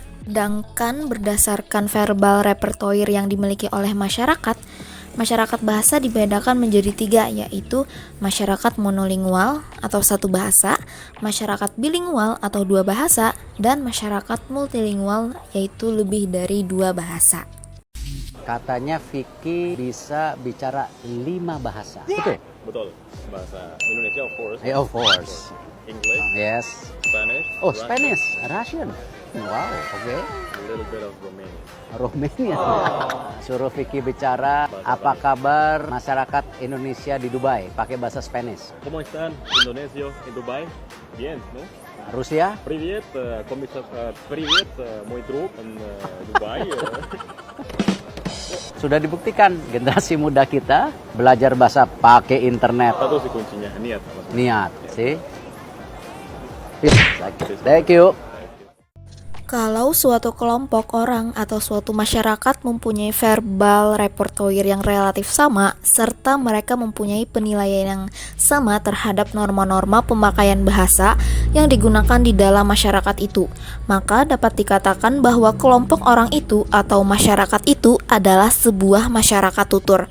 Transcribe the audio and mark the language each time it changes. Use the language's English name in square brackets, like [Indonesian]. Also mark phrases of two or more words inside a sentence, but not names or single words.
[Indonesian] Sedangkan berdasarkan [English] verbal repertoire [Indonesian] yang dimiliki oleh masyarakat bahasa dibedakan menjadi tiga, yaitu masyarakat monolingual atau satu bahasa, masyarakat bilingual atau dua bahasa, dan masyarakat multilingual yaitu lebih dari dua bahasa. Katanya Vicky bisa bicara 5 bahasa. Betul? Betul. bahasa Indonesia [English] of course. Of course. English, Yes. Spanish. Oh, Russian, Spanish, Russian. Wow, oke. A little bit of Romanian. Romania. [Indonesian] Suruh Vicky bicara, apa kabar masyarakat Indonesia di Dubai? Pakai bahasa Spanish. [Spanish] ¿Cómo están, Indonesio en Dubai? Bien, ¿no? [Indonesian] Rusia? [Russian] Привет, привет, мой друг in Dubai. [Indonesian] Sudah dibuktikan generasi muda kita belajar bahasa pakai internet. Satu sih kuncinya, niat. Niat, sih. [English] Thank you. [Indonesian] Kalau suatu kelompok orang atau suatu masyarakat mempunyai [English] verbal repertoire [Indonesian] yang relatif sama, serta mereka mempunyai penilaian yang sama terhadap norma-norma pemakaian bahasa yang digunakan di dalam masyarakat itu, maka dapat dikatakan bahwa kelompok orang itu atau masyarakat itu adalah sebuah masyarakat tutur.